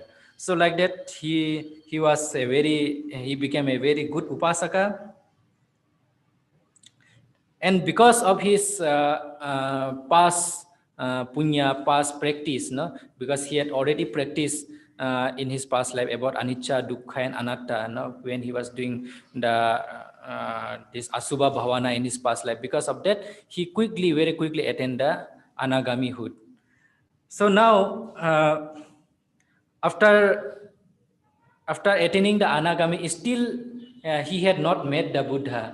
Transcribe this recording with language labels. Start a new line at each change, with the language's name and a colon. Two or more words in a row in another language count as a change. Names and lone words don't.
English: So like that, he became a very good Upasaka. And because of his past punya, past practice, because he had already practiced in his past life about
Pali: anicca, dukkha,
English: and anatta, when he was doing the this
Pali: asubha bhavana
English: in his past life. Because of that, he very quickly attained the anagamihood. So now, after attaining the anagami, still he had not met the Buddha.